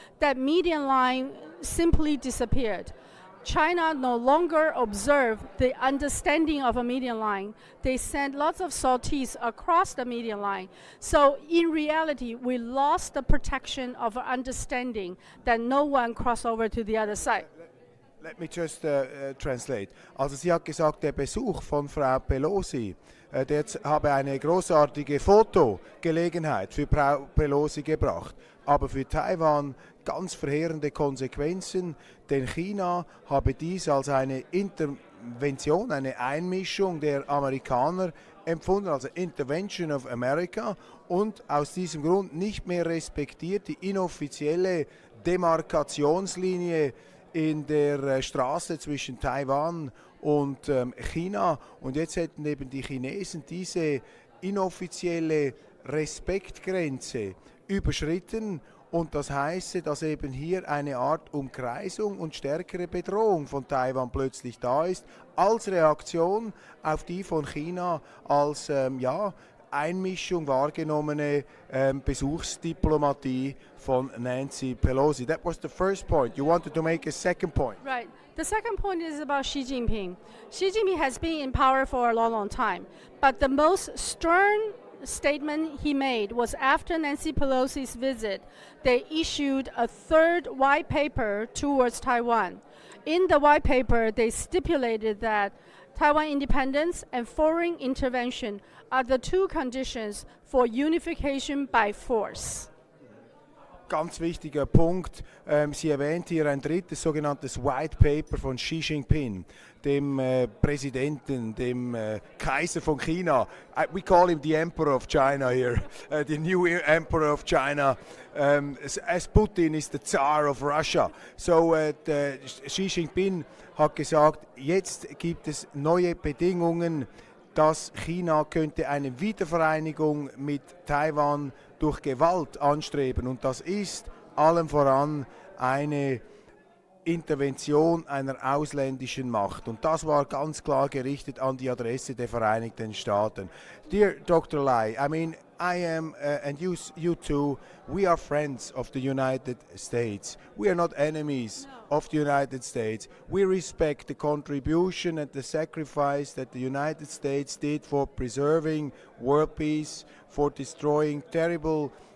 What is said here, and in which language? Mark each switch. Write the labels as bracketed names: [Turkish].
[English] That median line simply disappeared. China no longer observed the understanding of a median line. They sent lots of sorties across the median line. So in reality, we lost the protection of our understanding that no one cross over to the other side. Let me just translate. [German] Also sie hat gesagt, der Besuch von Frau Pelosi, der habe eine großartige Fotogelegenheit für Frau Pelosi gebracht, aber für Taiwan ganz verheerende Konsequenzen, denn China habe dies als eine Intervention, eine Einmischung der Amerikaner empfunden, also [English] Intervention of America, [German] und aus diesem Grund nicht mehr respektiert die inoffizielle Demarkationslinie in der Straße zwischen Taiwan und China. Und jetzt hätten eben die Chinesen diese inoffizielle Respektgrenze überschritten. Und das heiße, dass eben hier eine Art Umkreisung und stärkere Bedrohung von Taiwan plötzlich da ist, als Reaktion auf die von China als Einmischung wahrgenommene Besuchsdiplomatie von Nancy Pelosi. [English] That was the first point. You wanted to make a second point. Right. The second point is about Xi Jinping. Xi Jinping has been in power for a long, long time, but the most stern statement he made was after Nancy Pelosi's visit. They issued a third white paper towards Taiwan. In the white paper, they stipulated that Taiwan independence and foreign intervention are the two conditions for unification by force. [German] Ganz wichtiger Punkt. Sie erwähnt hier ein drittes sogenanntes White Paper von Xi Jinping, dem Präsidenten, dem Kaiser von China. [English] We call him the Emperor of China here, the new Emperor of China. As Putin is the Tsar of Russia. [German] So Xi Jinping hat gesagt, jetzt gibt es neue Bedingungen, dass China könnte eine Wiedervereinigung mit Taiwan durch Gewalt anstreben. Und das ist allem voran eine Intervention einer ausländischen Macht. Und das war ganz klar gerichtet an die Adresse der Vereinigten Staaten. [English] Dear Dr. Lei, I mean, I am, and you too, we are friends of the United States. We are not enemies of the United States. We respect the contribution and the sacrifice that the United States did for preserving world peace, for destroying terrible